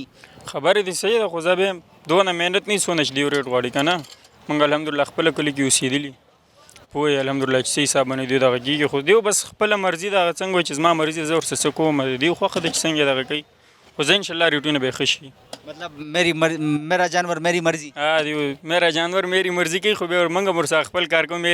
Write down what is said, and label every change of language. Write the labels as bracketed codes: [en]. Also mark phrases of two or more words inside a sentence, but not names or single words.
[ps] خبرې دې صحیح ده خو زه به دونه مهنت نه څونه چې دې ریټ غواړي که نه مونږ الحمدلله خپله کلي کې اوسېدلي پوه یې الحمدلله چې څه حساب باندې دوی دغه کېږي خو دوی بس خپله مرضي ده هغه څنګه وایي چې زما مرضي زه ورسره څه کوم دوی خوښه ده چې څنګه دغه کوي خو زه انشاءالله ریټونه به ښه شي. [ur] مطلب میرا جانور میری مرضی. [ps] دی [ur] میرا جانور میری مرضي [ps] کوي، خو بیا موږ هم ورسره خپل کار کوو.